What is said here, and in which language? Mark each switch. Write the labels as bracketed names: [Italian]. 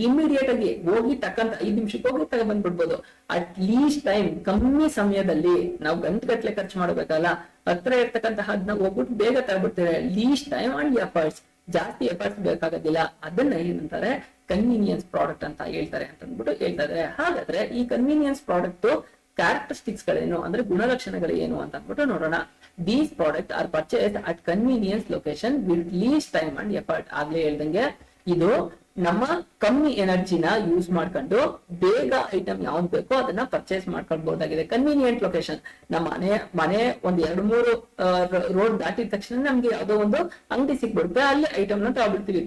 [Kannada] Immediate ಆಗಿ ಹೋಗಿ ಟಕ್ಕಂತ 5 ನಿಮಿಷಕ್ಕೆ ಹೋಗಿ ತಗೊಂಡ್ಬಂದ್ಬಿಡ್ಬೋದು. ಅಟ್ ಲೀಸ್ಟ್ ಟೈಮ್, ಕಮ್ಮಿ ಸಮಯದಲ್ಲಿ, ನಾವು ಗಂಟೆಗಟ್ಟಲೆ ಖರ್ಚು ಮಾಡಬೇಕಲ್ಲ, ಹತ್ರ ಇರ್ತಕ್ಕಂತಹದ್ನ ಹೋಗ್ಬಿಟ್ಟು ಬೇಗ ತಗೊಬಿಡ್ತೇವೆ. ಲೀಸ್ಟ್ ಟೈಮ್ ಅಂಡ್ ಎಫರ್ಟ್ಸ್, ಜಾಸ್ತಿ ಎಫರ್ಟ್ಸ್ ಬೇಕಾಗೋದಿಲ್ಲ. ಅದನ್ನ ಏನಂತಾರೆ? ಕನ್ವೀನಿಯನ್ಸ್ ಪ್ರಾಡಕ್ಟ್ ಅಂತ ಹೇಳ್ತಾರೆ ಅಂತ ಅಂದ್ಬಿಟ್ಟು ಹೇಳ್ತಾ ಇದ್ದಾರೆ. ಹಾಗಾದ್ರೆ ಈ ಕನ್ವೀನಿಯನ್ಸ್ ಪ್ರಾಡಕ್ಟ್ ಕ್ಯಾರೆಕ್ಟರಿಸ್ಟಿಕ್ಸ್ ಗಳೇನು ಅಂದ್ರೆ ಗುಣಲಕ್ಷಣಗಳು ಏನು ಅಂತ ಅಂದ್ಬಿಟ್ಟು ನೋಡೋಣ. [English] These products are purchased at convenience location with least time and effort. [Kannada] ಆಗ್ಲೇ ಹೇಳ್ದಂಗೆ ಇದು ನಮ್ಮ ಕಮ್ಮಿ ಎನರ್ಜಿನ ಯೂಸ್ ಮಾಡ್ಕೊಂಡು ಬೇಗ ಐಟಮ್ ಯಾವ್ದು ಬೇಕೋ ಅದನ್ನ ಪರ್ಚೇಸ್ ಮಾಡ್ಕೊಳ್ಬಹುದಾಗಿದೆ. ಕನ್ವೀನಿಯಂಟ್ ಲೊಕೇಶನ್, ನಮ್ಮ ಮನೆ ಒಂದ್ 2-3 ರೋಡ್ ದಾಟಿದ ತಕ್ಷಣ ನಮ್ಗೆ ಯಾವ್ದೋ ಒಂದು ಅಂಗಡಿ ಸಿಕ್ಬಿಡುತ್ತೆ, ಅಲ್ಲಿ ಐಟಮ್ ನ ತಗೊಬಿಡ್ತೀವಿ.